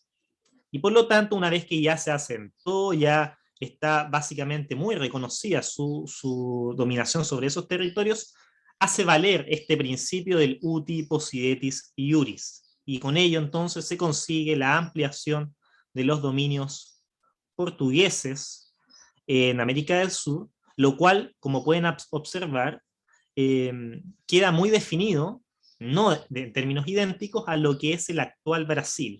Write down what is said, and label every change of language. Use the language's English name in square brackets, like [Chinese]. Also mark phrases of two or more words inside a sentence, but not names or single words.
[Spanish] Y por lo tanto, una vez que ya se asentó, ya está básicamente muy reconocida su dominación sobre esos territorios, hace valer este principio del [Latin] uti possidetis iuris. [Spanish] Y con ello entonces se consigue la ampliación de los dominios portugueses en América del Sur, lo cual, como pueden observar, queda muy definido, no en términos idénticos, a lo que es el actual Brasil.